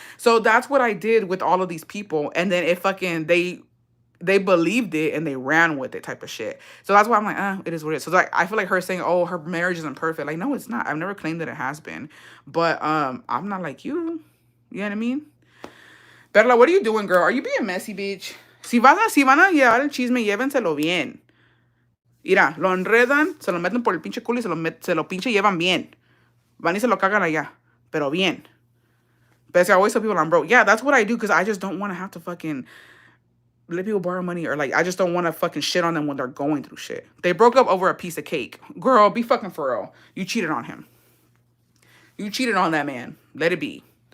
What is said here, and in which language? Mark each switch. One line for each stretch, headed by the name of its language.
English: So that's what I did with all of these people, and then it fucking they believed it and they ran with it type of shit. So that's why I'm like, it is what it is. So like I feel like her saying, oh, her marriage isn't perfect. Like, no, it's not. I've never claimed that it has been, but I'm not like you. You know what I mean? Perla, what are you doing, girl? Are you being messy, bitch?
Spanish: Si van a llevar el chisme, llévenselo bien. Mira, lo enredan, se lo meten por el pinche culo y se lo pinche llevan bien. Van y se lo cagan allá, pero bien.
English: But I always tell people I'm broke. Yeah, that's what I do, because I just don't want to have to fucking let people borrow money, or like I just don't want to fucking shit on them when they're going through shit. They broke up over a piece of cake. Girl, be fucking for real. You cheated on him. You cheated on that man. Let it be.